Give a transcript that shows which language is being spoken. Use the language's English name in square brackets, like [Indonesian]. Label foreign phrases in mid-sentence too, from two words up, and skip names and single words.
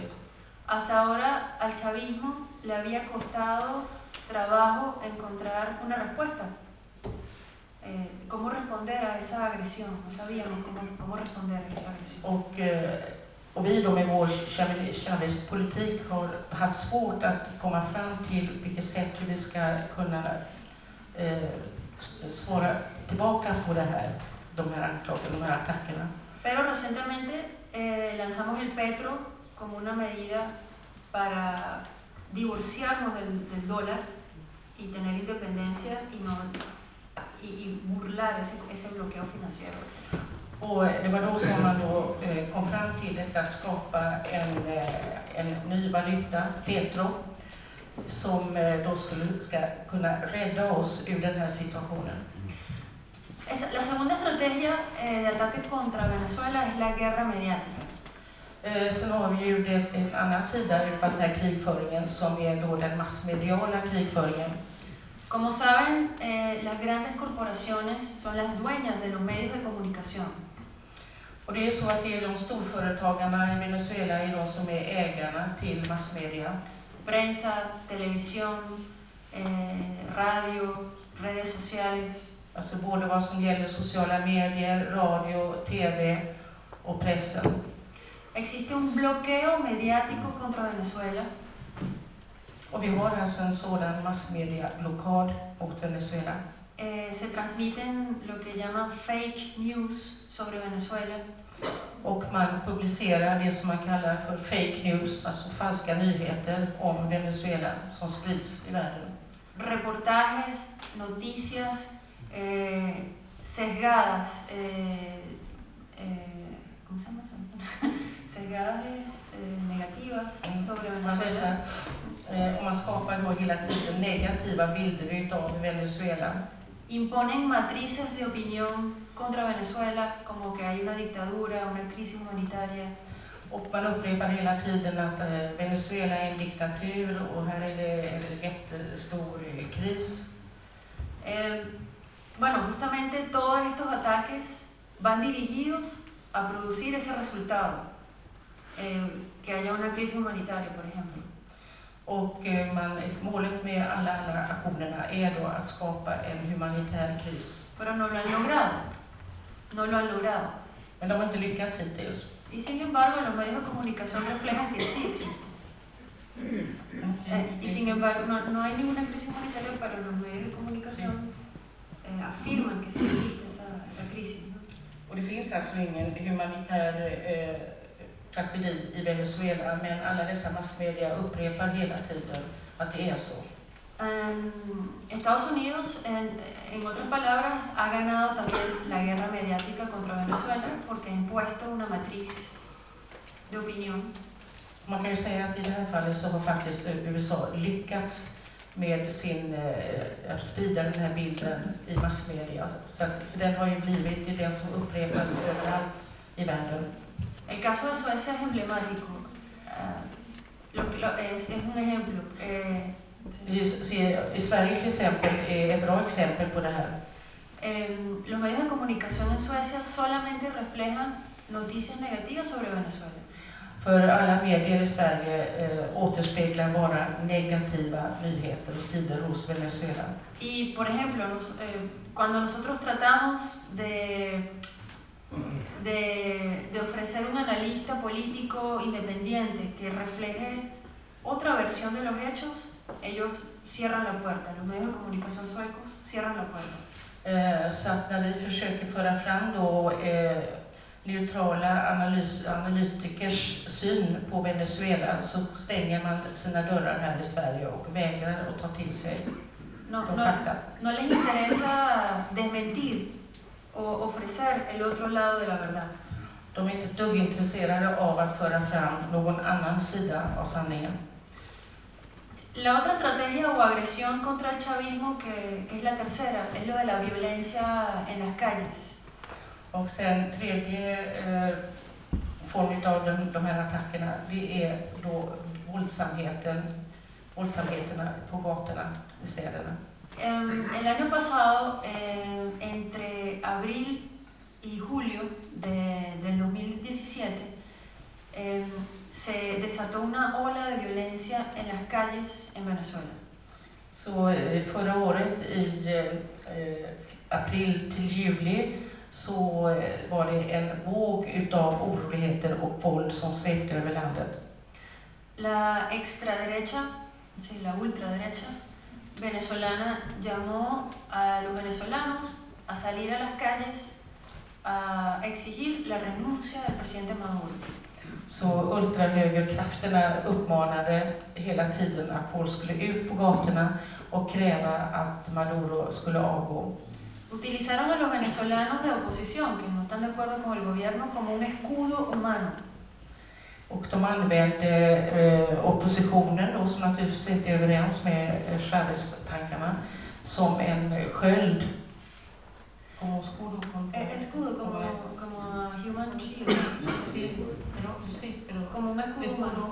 [Spanish] Hasta ahora al chavismo le había costado trabajo encontrar una respuesta. ¿Cómo responder a esa agresión? No sabíamos cómo responder a esa agresión. [Swedish] Och vi då med vår Chavez-politik har haft svårt att komma fram till vilket sätt hur vi ska kunna svara tillbaka på de här anklagelserna, de här attackerna. [Spanish] Pero recientemente lanzamos el petro como una medida para divorciarnos del dólar y tener independencia y burlar ese bloqueo financiero. [Swedish] Och det var då som man då kom fram till detta att skapa en ny valuta, petro, som då ska kunna rädda oss ur den här situationen. [Spanish] La segunda estrategia de ataque contra Venezuela es la guerra mediática. [Swedish] Sen har vi ju en annan sida av den här krigföringen som är då den massmediala krigföringen. [Spanish] Como saben, las grandes corporaciones son las dueñas de los medios de comunicación. [Swedish] Och det är så att det är de storföretagarna i Venezuela är de som är ägarna till massmedia. [Spanish] Prensa, televisión, radio, redes sociales. [Swedish] Alltså både vad som gäller sociala medier, radio, tv och pressen. [Spanish] Existe un bloqueo mediático contra Venezuela. [Swedish] Och vi har alltså en sådan massmedia-blockad mot Venezuela. [Spanish] Se transmiten lo que llaman [English] fake news [Spanish] sobre Venezuela. [Swedish] Och man publicerar det som man kallar för [English] fake news, [Swedish] alltså falska nyheter om Venezuela som sprids i världen. [Spanish] Reportajes, noticias sesgadas, ¿cómo se llama eso? Sesgadas negativas sobre Venezuela. [Swedish] Och man skapar då hela tiden negativa bilder utav Venezuela. [Spanish] Imponen matrices de opinión contra Venezuela, como que hay una dictadura, una crisis humanitaria. [Swedish] Och man upprepar hela tiden att Venezuela är en diktatur och här är det en jättestor kris. [Spanish] Bueno, justamente todos estos ataques van dirigidos a producir ese resultado, que haya una crisis humanitaria, por ejemplo. [Swedish] Och målet med alla aktionerna är då att skapa en humanitär kris. [Spanish] Pero no lo han logrado. No lo han logrado. [Swedish] Men de har inte lyckats hittills. [Spanish] Y sin embargo, los medios de comunicación reflejan que sí existe. Y sin embargo, no hay ninguna crisis humanitaria, pero los medios de comunicación afirman que sí existe esa crisis, ¿no? [Swedish] Och det finns alltså ingen humanitär tragedi i Venezuela, men alla dessa massmedia upprepar hela tiden att det är så. [Spanish] Estados Unidos, en otras palabras, ha ganado también la guerra mediática contra Venezuela porque ha impuesto una matriz de opinión. [Swedish] Man kan ju säga att i det här fallet så har faktiskt USA lyckats med att sprida den här bilden i massmedia. Så att, för den har ju blivit den som upprepas överallt i världen. [Spanish] El caso de Suecia es emblemático. Es un ejemplo. [Swedish] I Sverige till exempel är ett bra exempel på det här. [Spanish] Los medios de comunicación en Suecia solamente reflejan noticias negativas sobre Venezuela. [Swedish] För alla medier i Sverige återspeglar bara negativa nyheter och sidor hos Venezuela. [Spanish] Y por ejemplo, cuando nosotros tratamos de ofrecer un analista político independiente que refleje otra versión de los hechos, ellos cierran la puerta. Los medios de comunicación suecos cierran la puerta. [Swedish] Så att när vi försöker föra fram då neutrala analytikers syn på Venezuela så stänger man sina dörrar här i Sverige och vägrar att ta till sig de fakta. [Spanish] No les interesa desmentir o ofrecer el otro lado de la verdad. [Swedish] De är inte ett dugg intresserade av att föra fram någon annan sida av sanningen. [Spanish] La otra estrategia o agresión contra el chavismo, que es la tercera, es lo de la violencia en las calles. [Swedish] Och sen tredje form av de här attackerna, det är då våldsamheterna på gatorna i städerna. [Spanish] El año pasado, entre abril y julio del 2017, se desató una ola de violencia en las calles en Venezuela. [Swedish] Så förra året i april till juli så var det en våg utav oroligheter och våld som svepte över landet. [Spanish] La extraderecha, sí, la ultraderecha venezolana llamó a los venezolanos a salir a las calles a exigir la renuncia del presidente Maduro. [Swedish] Så ultrahögerkrafterna uppmanade hela tiden att folk skulle ut på gatorna och kräva att Maduro skulle avgå. [Spanish] Utilizaron a los venezolanos de oposición que no están de acuerdo con el gobierno como un escudo humano. [Swedish] Och de använde oppositionen då, som naturligtvis inte är överens med Chávez-tankarna, som en sköld. [Spanish] Escudo como [English] human shield. [Spanish] Como un escudo humano.